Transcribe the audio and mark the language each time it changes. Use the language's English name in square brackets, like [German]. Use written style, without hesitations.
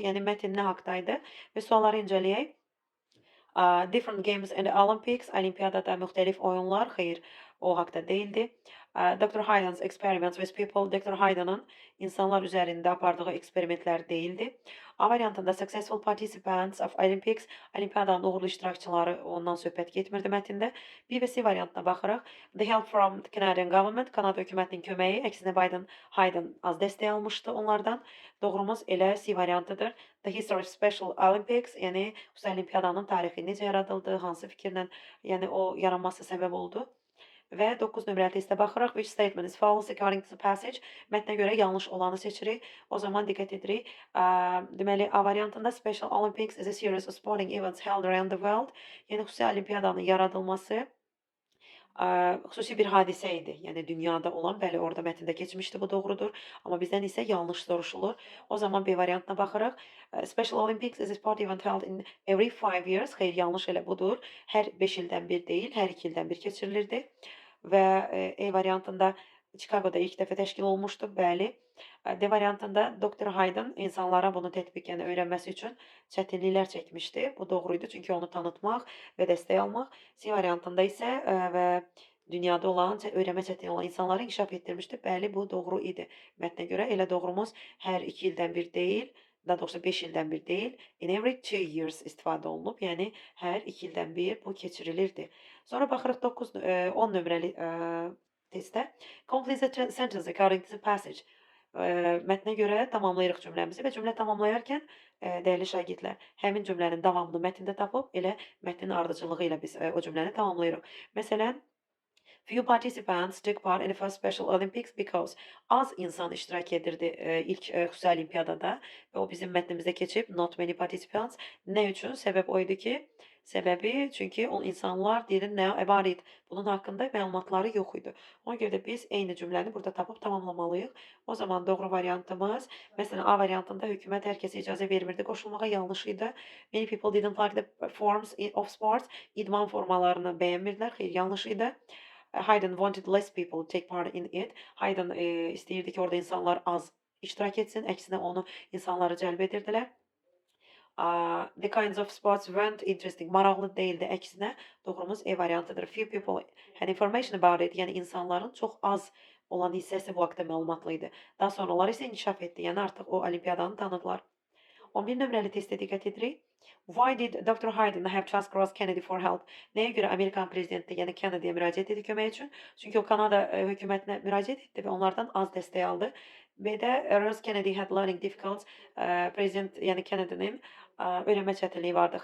[Azerbaijani] Yəni mətn nə haqqdaydı və sualları incələyək. [English] Different games in the Olympics, [Azerbaijani] olimpiyadada müxtəlif oyunlar, xeyr, o haqda değildi. [English] Dr. Hayden's experiments with people, Dr. [Azerbaijani] Hayden'ın insanlar üzərində apardığı eksperimentlər değildi. A variantında [English] successful participants of Olympics, [Azerbaijani] olimpiyadanın uğurlu iştirakçıları, ondan söhbət getmirdi mətndə. B və C variantına baxırıq. [English] The help from the Canadian government, [Azerbaijani] Kanada hökumətinin köməyi, əksinə Hayden az dəstək almışdı onlardan. Doğrumuz elə C variantıdır. [English] The history of Special Olympics, [Azerbaijani] yəni xüsusi olimpiyadanın tarixi necə yaradıldı, hansı fikirlə, yəni o yaranması səbəb oldu. Və 9 nömrəli testə baxırıq. [English] Which statement is false according to the passage? [Azerbaijani] Mətnə görə yanlış olanı seçirik. O zaman diqqət edirik. Deməli, A variantında [English] Special Olympics is a series of sporting events held around the world. [Azerbaijani] Yəni xüsusi olimpiyadanın yaradılması xüsusi bir hadisə idi. Yəni dünyada olan, bəli, orada mətndə keçmişdi, bu doğrudur. Amma bizdən isə yanlış soruşulur. O zaman B variantına baxırıq. [English] Special Olympics is a sport event held in every 5 years. [Azerbaijani] Xeyr, yanlış elə budur. Hər 5 ildən bir deyil, hər 2 ildən bir keçirilirdi. Və E variantında Chicago'da ilk dəfə təşkil olmuşdu, bəli. D variantında Dr. Hayden insanlara bunu tətbiqən öyrənməsi üçün çətinliklər çəkmişdi. Bu doğru idi, çünki onu tanıtmaq və dəstək almaq. C variantında isə və dünyada olan, öyrənmə çətin olan insanları inkişaf etdirmişdi. Bəli, bu doğru idi. Mətnə görə elə doğrumuz hər 2 ildən bir deyil, daha doğrusu 5 ildən bir deyil, [English] in every 2 years [Azerbaijani] istifadə olunub. Yəni hər 2 ildən bir bu keçirilirdi. Sonra baxırıq 10 nömrəli testə. [English] Complete the sentence according to the passage. [Azerbaijani] Mətnə görə tamamlayırıq cümləmizi və cümlə tamamlayarkən, dəyərli şagirdlər, həmin cümlənin davamını mətndə tapıb, elə mətnin ardıcıllığı ilə biz o cümləni tamamlayırıq. Məsələn, [English] few participants took part in the first Special Olympics because [Azerbaijani] az insan iştirak edirdi ilk xüsusi olimpiyadada və o bizim mətnimizdə keçib [English] not many participants. [Azerbaijani] Nə üçün? Səbəb o idi ki, çünki o insanlar [English] didn't know about it. [Azerbaijani] Bunun haqqında məlumatları yox idi. Ona görə də biz eyni cümləni burada tapıb tamamlamalıyıq. O zaman doğru variantımız, məsələn, A variantında hökumət hər kəsə icazə vermirdi qoşulmağa, yanlış idi. [English] Many people didn't like the forms of sports. [Azerbaijani] İdman formalarını bəyənmirdilər, xeyr, yanlış idi. [English] Hayden wanted less people to take part in it. [Azerbaijani] Hayden istəyirdi ki, orada insanlar az iştirak etsin, əksinə onu insanları cəlb edirdilər. [English] The kinds of sports weren't interesting. [Azerbaijani] Maraqlı değildi. Əksinə doğrumuz E variantıdır. [English] Few people had information about it. [Azerbaijani] Yəni insanların çox az olan hissəsi bu haqqda məlumatlı idi. Daha sonralar isə inkişaf etdi. Yəni artıq o olimpiyadanı tanıdılar. 11 nömrəli testə diqqət edirik. [English] Why did Dr. Hayden have to ask Ross Kennedy for help? [Azerbaijani] Nəyə görə Amerikan prezidenti, yəni Kennedy'yə müraciət etdi kömək üçün? Çünki o Kanada hökumətinə müraciət etdi və onlardan az dəstək aldı. [English] B-də Ross Kennedy had learning difficulties. [Azerbaijani] Prezident, yəni Kennedy'nin öyrənmə çətinliyi vardı.